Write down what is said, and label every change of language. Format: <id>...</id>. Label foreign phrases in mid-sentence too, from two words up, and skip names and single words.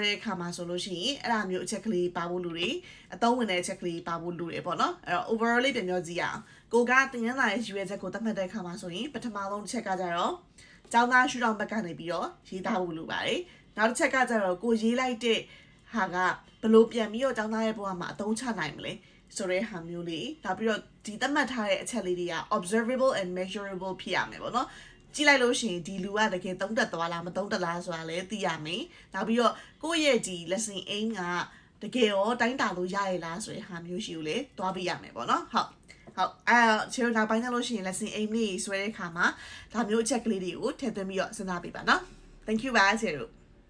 <my>တဲ့အခါမှာဆိုလို့ရှိရင်အဲ့ဒါမျိုးအချက်ကလေးပါဖို့လူတွေအသုံးဝင်တဲ့အချက်ကလေးပါဖို့လူတွေပေါ့နော်အဲ့တော့ overall လေးပြန်ပြောကြည့်ရအောင်ကိုကသင်ခန်းစာရဲ့ရွေးချက်ကိုသတ်မှတ်တဲ့အခါ မှာဆိုရင်ပထမဆုံးတစ်ချက်ကကြတော့ကျောင်းသားရှုထောင့်ဘက်ကနေပြီးတော့ရေးသားဖို့လိုပါတယ်နောက်တစ်ချက်ကကြတော့ကိုရေးလိုက်တဲ့ဟာ ကဘလို့ပြန်ပြီးတော့ကျောင်းသားရဲ့ဘဝမှာအသုံးချနိုင်မလဲဆိုတဲ့ဟာမျိုးလေးနောက်ပြီးတော့ဒီသတ်မှတ်ထားတဲ့အချက်လေးတွေက</my> <en>observable and measurable</en> <my>ဖြစ်ရမယ်ပေါ့နော်ကြည့်လိုက်လို့ရှိရင်ဒီလူကတကယ်သုံးတက်သွားလားမသုံးတက်လားဆိုတာလည်းသိရမယ်နောက်ပြီးတော့ကိုယ့်ရဲ့ဒီ</my> <en>lesson aim</en> <my>ကတကယ်ရောတိုင်းတာလို့ရရလားဆိုတဲ့ဟာမျိုးရှိကိုလေတွားပြရမယ်ပေါ့နော်ဟုတ်ချေနောက်ပိုင်းကျလို့ရှိရင်</my> <en>lesson aim</en> <my>လေးဆွဲတဲ့အခါမှာဒါမျိုးအချက်ကလေးတွေကိုထည့်သွင်းပြီးတော့စဉ်းစားပေးပါနော်</my> <en>thank you</en> <my>ပါချေတို့</my>